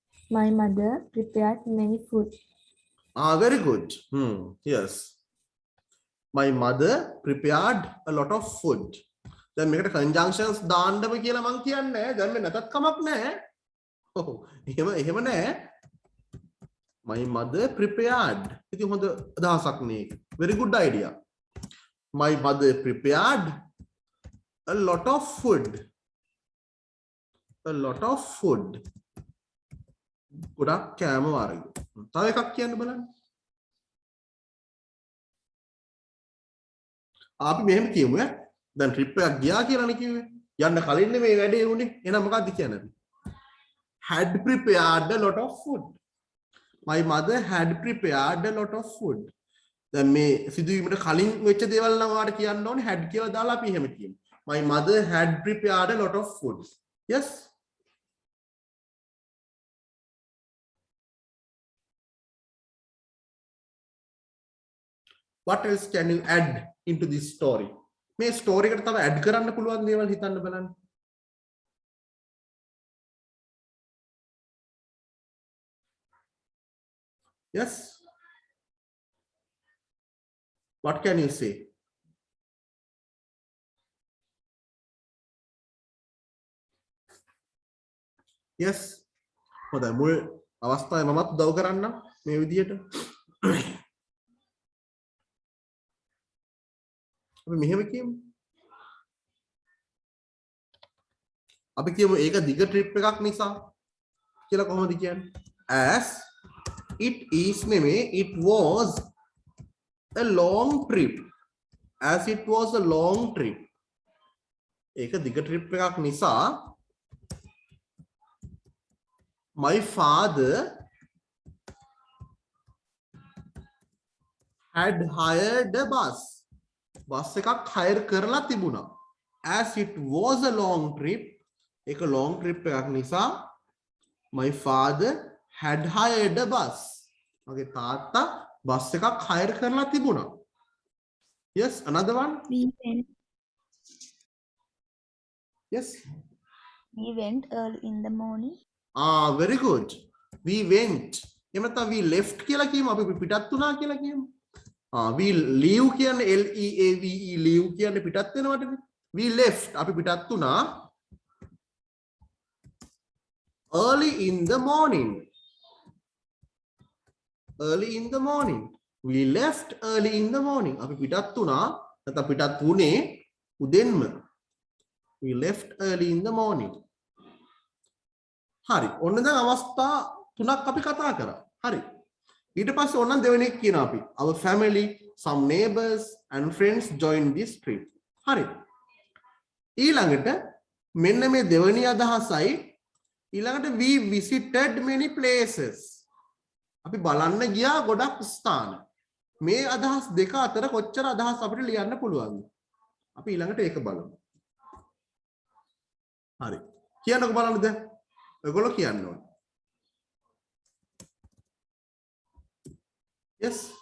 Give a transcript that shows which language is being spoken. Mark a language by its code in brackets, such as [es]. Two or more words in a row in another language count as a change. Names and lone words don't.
[en] My mother prepared many food. Very good. Yes. My mother prepared a lot of food. [si] දැන් මේකට conjunctions දාන්නම කියලා මං කියන්නේ. දැන් මේ නැතත් කමක් නැහැ. ඔව්. එහෙම නැහැ. [en] My mother prepared. [si] ඉතින් හොඳ අදහසක් නේ. [en] Very good idea. My mother prepared a lot of food. A lot of food. [si] ගොඩක් කෑම වර්ග. තව එකක් කියන්න බලන්න. අපි මෙහෙම කියමු ඈ. දැන් ට්‍රිප් එකක් ගියා කියලානේ කිව්වේ. යන්න කලින් මේ වැඩේ වුණේ. එහෙනම් මොකක්ද කියන්නේ? [en] Had prepared a lot of food. My mother had prepared a lot of food. [si] දැන් මේ සිදුවීමට කලින් වෙච්ච දේවල් නම් ඔයාලට කියන්න ඕනේ had කියලා දාලා අපි එහෙම කියමු. [en] My mother had prepared a lot of food. Yes. What else can you add into this story? [si] මේ ස්ටෝරි එකට තව ඇඩ් කරන්න පුළුවන් දේවල් හිතන්න බලන්න. [en] Yes. What can you say? Yes. [si] හොඳයි මුල් අවස්ථාවේ මමත් උදව් කරන්නම් මේ විදියට. අපි මෙහෙම කියමු. අපි කියමු ඒක දිග ට්‍රිප් එකක් නිසා කියලා කොහොමද කියන්නේ? [en] As it is නෙමෙයි it was a long trip. As it was a long trip. [si] ඒක දිග ට්‍රිප් එකක් නිසා [en] my father had hired a bus. [si] බස් එකක් හයර් කරලා තිබුණා. [en] As it was a long trip, ඒක long trip [si] එකක් නිසා [en] my father had hired a bus. [si] මගේ තාත්තා බස් එකක් හයර් කරලා තිබුණා. [en] Yes, another one. Yes. We went early in the morning. Very good. We went. [si] එහෙම නැත්නම් [en] we left [si] කියලා කියමු. අපි පිටත් වුණා කියලා කියමු. [en] we leave කියන්නේ L E A V E leave [si] කියන්නේ පිටත් වෙනවටනේ. [en] We left [si] අපි පිටත් වුණා [en] early in the morning. Early in the morning. We left early in the morning. [si] අපි පිටත් වුණා නැත්නම් පිටත් වුණේ උදෙන්ම. [en] We left early in the morning. [si] හරි. ඔන්න දැන් අවස්ථා තුනක් අපි කතා කරා. හරි. ඊට පස්සේ ඕනනම් දෙවෙනි එක කියනවා අපි. [en] Our family, some neighbors and friends joined this trip. [si] හරි. ඊළඟට මෙන්න මේ දෙවෙනි අදහසයි ඊළඟට [en] we visited many places. [si] අපි බලන්න ගියා ගොඩක් ස්ථාන. මේ අදහස් දෙක අතර කොච්චර අදහස් අපිට ලියන්න පුළුවන්ද? අපි ඊළඟට ඒක බලමු. හරි. කියන්නකෝ බලන්න දැන්. ඔයගොල්ලෝ කියන්න ඕනේ. [en] Yes.